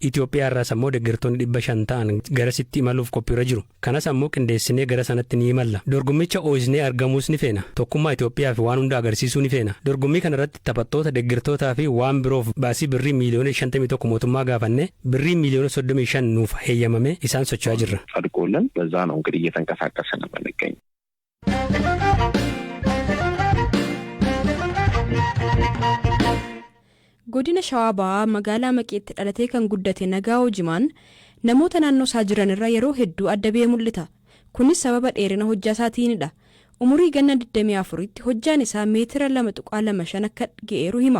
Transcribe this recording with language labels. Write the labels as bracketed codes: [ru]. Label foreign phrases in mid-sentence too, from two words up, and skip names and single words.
[om] Itoophiyaa irraas ammoo deeggartoonni 500 ta'an garasitti imaluuf qophiirra jiru. Kanas ammoo qindeessinee gara sanatti ni imalla. Dorgommicha ooyisnee argamuus ni feena. Tokkummaa Itoophiyaa fi waan hunda agarsiisuu ni feena. Dorgommii kanarratti taphattoota deeggartootaa fi waan biroof baasii birrii miiliyoona 51 mootummaa gaafanne birrii miiliyoona 35 nuuf heeyyamame isaan socho'aa jirra. [am] ጸድቆልን በዛ ነው እንግዲህ እየተንቀሳቀስን ነው የምንገኘው. [om] Godina Shawaabaa magaalaa Maqeetti dhalatee kan guddate Nagaa Hojimaan namoota naannoo isaa jiran irraa yeroo hedduu adda ba'ee mul'ata. Kunis sababa dheerina hojjaa isaatiinidha. Umurii ganna 24tti hojjaan isaa meetira 2.25 akka ga'eeru hima.